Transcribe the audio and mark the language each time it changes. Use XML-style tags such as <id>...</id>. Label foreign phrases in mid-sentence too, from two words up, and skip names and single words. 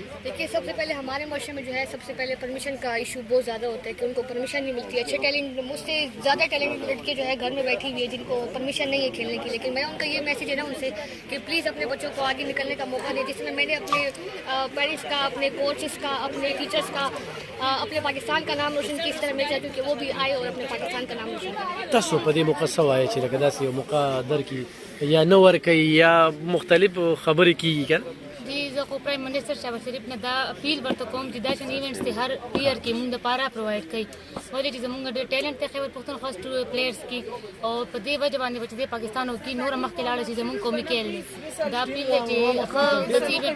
<ur>دیکھیے سب سے پہلے ہمارے معاشرے میں جو ہے سب سے پہلے پرمیشن کا ایشو بہت زیادہ ہوتا ہے کہ ان کو پرمیشن نہیں ملتی ہے اچھے ٹیلنٹ مجھ سے زیادہ ٹیلنٹ لڑکے جو ہے گھر میں بیٹھی ہوئی ہے جن کو پرمیشن نہیں ہے کھیلنے کی لیکن میں ان کا یہ میسج ہے نا ان سے کہ پلیز اپنے بچوں کو آگے نکلنے کا موقع دیں جس میں میں نے اپنے پیرنٹس کا اپنے کوچز کا اپنے ٹیچرز کا اپنے پاکستان کا نام روشن کیا اس طرح میں چاہتی ہوں کہ وہ بھی آئے اور اپنے پاکستان کا نام روشن کریں</ur> <ps>تاسو په دې موقع څه وایئ چې لکه داسې یو موقع درکړي یا نه ورکوي یا مختلف خبرې کېږي که جی زه خو پرایم منسټر شهباز شریف نه دا اپیل ورته کوم چې دا شان ایونټس دی هر ایئر کې موږ دپاره پرووایډ کوي ولې چې زموږ ډېر ټیلنټ دی خیبر پښتونخوا پلیئرس کې او په دې وجه باندې چې د پاکستان او کې نوره مخکې لاړه شي زموږ قومي کیل دی دا اپیل دی چې ښه داسې ایونټ</ps>